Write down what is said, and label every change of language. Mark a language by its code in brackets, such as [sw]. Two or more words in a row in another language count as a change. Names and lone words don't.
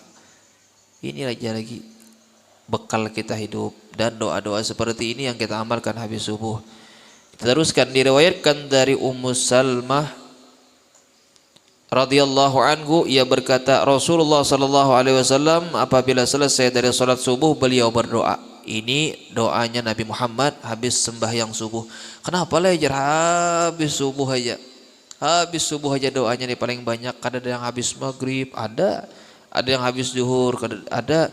[id] Ini lagi bekal kita hidup, dan doa-doa seperti ini yang kita amalkan habis subuh. Kita teruskan, diriwayatkan dari Ummu Salmah [ar] رضي الله عنها, [id] ia berkata Rasulullah [ar] صلى الله عليه وسلم [id] apabila selesai dari salat subuh beliau berdoa. Ini doanya Nabi Muhammad habis sembahyang subuh. Kenapa lejar habis subuh aja? Habis subuh aja doanya nih paling banyak. Ada yang habis maghrib, ada yang habis zuhur, ada.